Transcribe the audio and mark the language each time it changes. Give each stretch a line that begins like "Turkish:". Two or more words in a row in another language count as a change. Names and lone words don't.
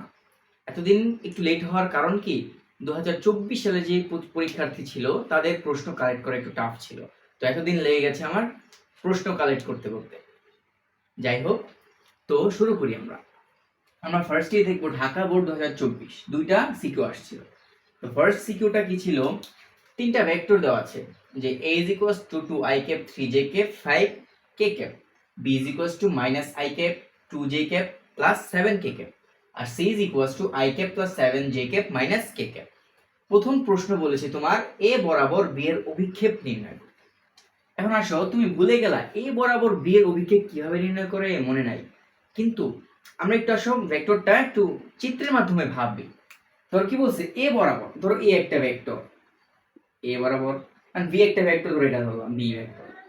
Bangla: এতদিন একটু লেট হওয়ার কারণ কি, 2024 সালে যে পরীক্ষার্থী ছিল তাদের প্রশ্ন কালেক্ট করা একটু টাফ ছিল। তো এতদিন লেগে গেছে আমার প্রশ্ন কালেক্ট করতে করতে। যাই হোক, তো শুরু করি আমরা। আমরা ফার্স্টেই দেখবো ঢাকা বোর্ড 2024 দুইটা সিকিউ আসছিল। তো ফার্স্ট সিকিউটা কি ছিল, তিনটা ভেক্টর দেওয়া আছে যে
English: a is equals to 2i cap 3j cap 5k cap, b is equals to minus i cap 2j cap plus 7k cap,
Bangla: আর
English: c is equals to i cap plus 7j cap minus k cap।
Bangla: প্রথম প্রশ্ন বলেছে তোমার a বরাবর b এর অভিক্ষেপ নির্ণয় করো। এখন আসো, তুমি ভুলে গেলা a বরাবর b এর অভিক্ষেপ কিভাবে নির্ণয় করে মনে নাই, কিন্তু আমরা একটু আসো ভেক্টরটা একটু চিত্রের মাধ্যমে ভাববি। ধরো কি বলছে, a বরাবর, ধরো a একটা ভেক্টর a বরাবর, আর b একটা ভেক্টর, ধরো এটা ধরো b ভেক্টর।